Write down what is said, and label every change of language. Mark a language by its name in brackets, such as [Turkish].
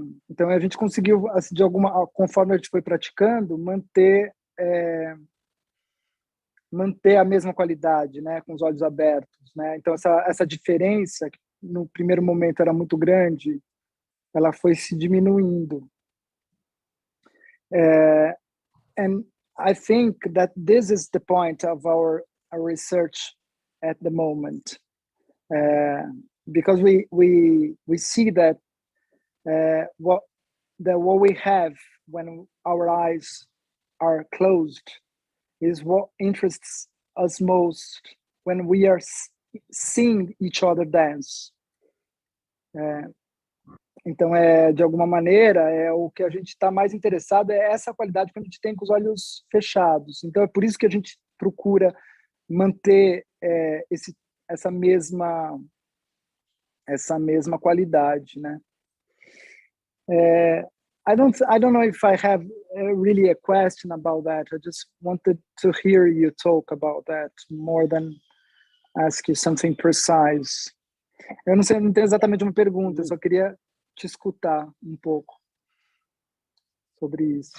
[Portuguese] Então a gente conseguiu, assim, conforme a gente foi praticando, manter a mesma qualidade, né, com os olhos abertos, né? Então essa diferença, que no primeiro momento era muito grande, ela foi se diminuindo. [English] And I think that this is the point of our research at the moment, because we see that what we have when our eyes are closed is what interests us most when we are seeing each other dance. [Portuguese] Então, de alguma maneira, o que a gente está mais interessado é essa qualidade que a gente tem com os olhos fechados. Então, é por isso que a gente procura manter essa mesma qualidade, né? [English] I don't know if I have really a question about that. I just wanted to hear you talk about that more than ask you something precise. [Portuguese] Eu não tenho exatamente uma pergunta, eu só queria te escutar um pouco sobre isso.